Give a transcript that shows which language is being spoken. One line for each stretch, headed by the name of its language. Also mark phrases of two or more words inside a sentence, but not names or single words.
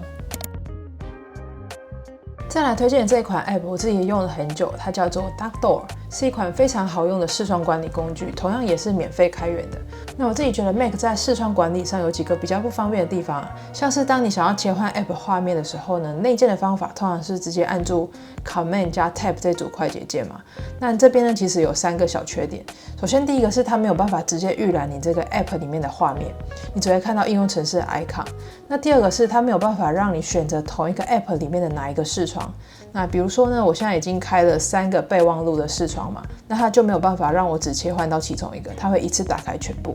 Chinese: 再來推薦這款 App， 我自己也用了很久，它叫做 Duckdoor， 是一款非常好用的視窗管理工具，同樣也是免費開源的。那我自己覺得 Mac 在視窗管理上有幾個比較不方便的地方像是當你想要切換 App 畫面的時候呢，內建的方法通常是直接按住 Command 加 Tab 這組快捷鍵嘛。那這邊呢其實有3個小缺點。首先第一個是它沒有辦法直接預覽你這個 App 裡面的畫面，你只會看到應用程式的 icon。那第二個是它沒有辦法讓你選擇同一個 App 裡面的哪一個視窗。那比如說呢，我现在已經開了3個備忘錄的視窗嘛，那它就沒有辦法讓我只切換到其中一個，它會一次打開全部。